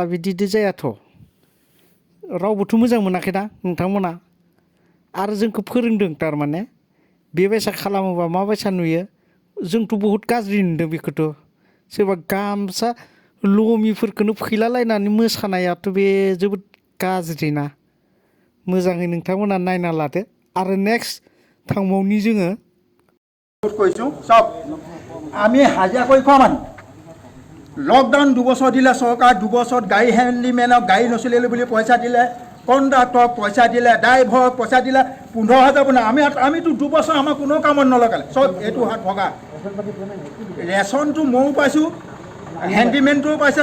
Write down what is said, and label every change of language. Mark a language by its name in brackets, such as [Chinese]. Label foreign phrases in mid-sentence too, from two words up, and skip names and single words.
[Bodo] बिदि जायाथ' रावबोथ' मोजां मोनाखैना नोंथांमोना आरो जोंखौ फोरोंदों थारमाने बेबायसा खालामोबा माबायसा नुयो जोंथ' बहुत गाज्रि नुदों बेखौथ' सोरबा गामसा लमिफोरखौनो फैलालायनानै मोसानायाथ' बे जोबोद गाज्रिना मोजाङै नोंथांमोना नायना लादो आरो नेक्स्ट थांबावनि जोङो [Assamese] কৈছোঁ চব আমি হাজিৰা কৰি খোৱা মানুহ লকডাউন 2 বছৰ দিলে চৰকাৰ 2 বছৰত গাড়ী হেণ্ডিমেনক গাড়ী নচলিলে বুলি পইচা দিলে কণ্ডাক্টৰক পইচা দিলে ড্ৰাইভাৰক পইচা দিলে 15,000 বনাই আমিতো 2 বছৰ আমাৰ কোনো কামত নলগালে চব এইটো হাত ভগা ৰেচনটো ময়ো পাইছোঁ হেণ্ডিমেনটোও পাইছে